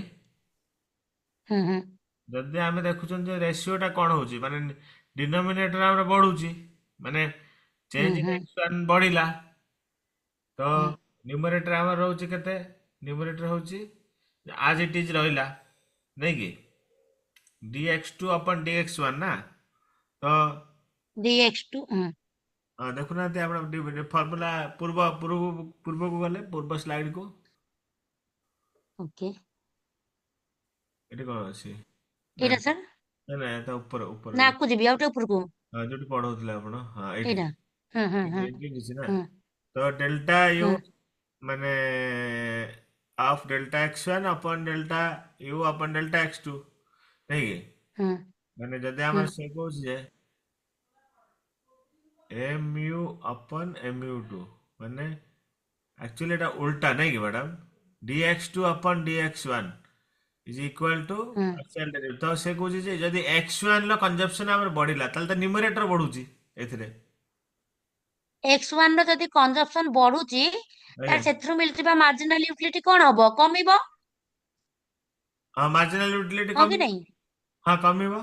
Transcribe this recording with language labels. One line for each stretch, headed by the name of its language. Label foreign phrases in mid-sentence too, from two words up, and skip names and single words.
Odia: ହୁଁ ହୁଁ ଯଦି ଆମେ ଦେଖୁଛନ୍ତି ଯେ ରେସିଓଟା କଣ ହଉଛି, ମାନେ ଡିନୋମିନେଟର ଆମର ବଢୁଛି, ମାନେ ହୁଁ
English: change in
Odia: ହୁଁ x1 ବଢିଲା, ତ ହୁଁ ନ୍ୟୁମରେଟର ଆମର ରହୁଛି କେତେ? ନ୍ୟୁମରେଟର ହଉଛି
English: as it is
Odia: ରହିଲା, ନାଇଁ କି?
English: dx2 upon dx1
Odia: ନା। ତ dx2 ଦେଖୁନାହାନ୍ତି ଆପଣ ଫର୍ମୁଲା ପୂର୍ବକୁ ଗଲେ, ପୂର୍ବ ସ୍ଲାଇଡକୁ। ଓକେ ଏଠି କଣ ଅଛି? ଏଇଟା ସାର୍ ନାଇଁ ନାଇଁ ତା ଉପର ନା ଉପର ଆଗକୁ ଯିବି ଆଉ ଟିକେ ଉପରକୁ? ଯୋଉଠି ପଢଉଥିଲେ ଆପଣ, ହଁ ଏଇଠି ଏଇଟା ହୁଁ ହୁଁ ହୁଁ ଏଇଠି କିଛି ନା। ହୁଁ ତ ଡେଲ୍ଟା ୟୁ ହୁଁ ମାନେ
English: of delta x1 upon delta u upon delta x2,
Odia: ନାଇଁ କି? ହୁଁ ମାନେ ଯଦି ହୁଁ ଆମର ସେ କହୁଛି ଯେ
English: mu upon mu2,
Odia: ମାନେ ଆକ୍ଚୁଆଲି ଏଟା ଉଲ୍ଟା, ନାଇଁ କି ମ୍ୟାଡାମ?
English: dx2 upon dx1 is equal to ହୁଁ partial derivative।
Odia: ତ ସେ କହୁଛି ଯେ ଯଦି x1 ର କନଜମ୍ପସନ ଆମର ବଢିଲା, ତାହେଲେ ତ ନ୍ୟୁମରେଟର ବଢୁଛି ଏଥିରେ। x1 ର ଯଦି କନଜମ୍ପସନ ବଢୁଛି ଆଜ୍ଞା। ତାହେଲେ ସେଥିରୁ ମିଳୁଥିବା
English: marginal utility
Odia: କଣ ହବ? କମିବ। ହଁ
English: marginal utility
Odia: ହଁ କି କମିବ। ନାଇଁ? ହଁ କମିବ।